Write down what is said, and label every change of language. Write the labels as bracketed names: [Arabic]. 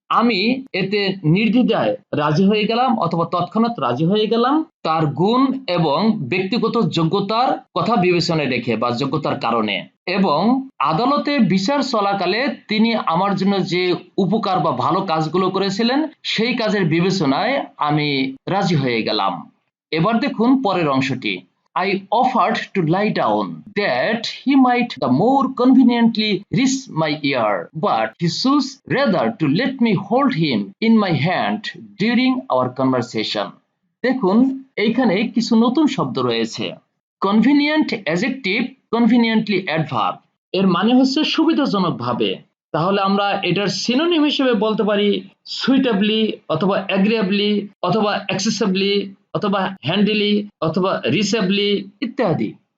[Bangla] আমি এতে নির্দ্বিধায় রাজি হয়ে গেলাম অথবা তৎক্ষণাৎ রাজি হয়ে গেলাম, তার গুণ এবং ব্যক্তিগত যোগ্যতার কথা বিবেচনায় রেখে বা যোগ্যতার কারণে। এবং আদালতে বিচার চলাকালে তিনি আমার জন্য যে উপকার বা ভালো কাজগুলো করেছিলেন সেই কাজের বিবেচনায় আমি রাজি হয়ে গেলাম। এবার দেখুন পরের অংশটি। [English] I offered to lie down that he might the more conveniently reach my ear, but he chose rather to let me hold him in my hand during our conversation. [Bangla] দেখুন এইখানে কিছু নতুন শব্দ রয়েছে। কনভিনিয়েন্ট অ্যাডজেক্টিভ, কনভিনিয়েন্টলি অ্যাডভার্ব, এর মানে হচ্ছে সুবিধাজনকভাবে। তাহলে আমরা এটার সিনোনিম হিসেবে বলতে পারি সুইটেবলি অথবা অ্যাগ্রিয়েবলি অথবা অ্যাক্সেসিবলি অথবা হ্যান্ডিলি অথবা রিসেবলি ইত্যাদি।